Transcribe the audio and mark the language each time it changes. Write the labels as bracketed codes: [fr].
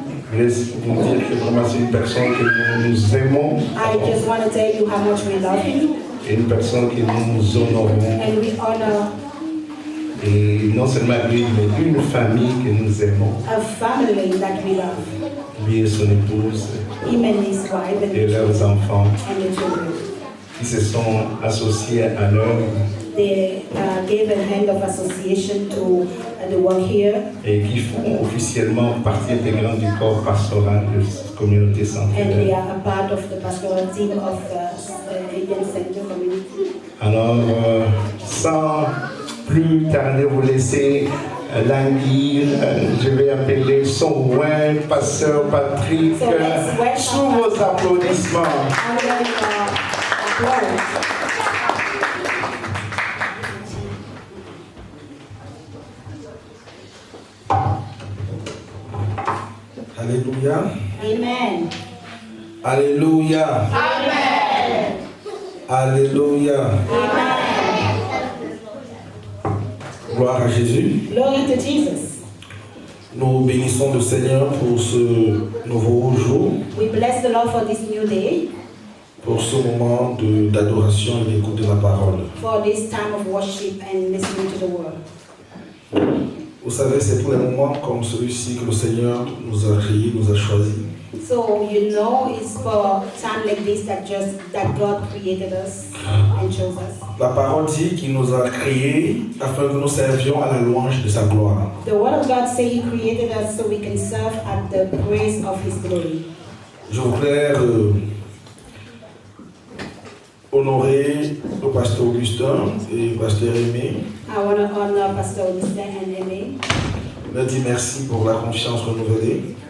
[fr] je voulais vous dire que vraiment c'est une personne que nous aimons [en] I just want to tell you how much we love him [fr] et une personne que nous honorons. [en] and we honor [fr] Et non seulement lui, mais une famille que nous aimons. [en] a family that we love, [fr] Lui et son épouse [en] him and his wife [fr] et leurs enfants. [en] and the children. [fr] qui se sont associés à l'œuvre [en] They gave a hand of association to the work here, [fr] et qui font officiellement partie intégrante du corps pastoral de cette communauté [en] and they [fr] centenaire. [en] are a part of the pastoral team of Indian Center community. [fr] Alors, sans plus tarder, vous laisser languir, je vais appeler son roi, pasteur Patrick, [en] So let's welcome [fr] sous vos applaudissements. [en] And then, applause. [fr] Alléluia. [en] Amen. [fr] Alléluia. [en] Amen. [fr] Alléluia. [en] Amen. [fr] Gloire à Jésus. [en] Glory to Jesus. [fr] Nous bénissons le Seigneur pour ce nouveau jour, [en] We bless the Lord for this new day, [fr] pour ce moment d'adoration et d'écoute de la parole. [en] for this time of worship and listening to the word. [fr] Vous savez, c'est pour les moments comme celui-ci que le Seigneur nous a créés, nous a choisis. [en] So you know it's for time like this that God created us and chose us. [fr] La parole dit qu'il nous a créés afin que nous servions à la louange de sa gloire. [en] The word of God says He created us so we can serve at the praise of His glory. [fr] Je voudrais honorer le pasteur Augustin et le pasteur Aimé. [en] I want to honor Pastor Augustin and Aimee [fr] Leur dire merci pour la confiance renouvelée.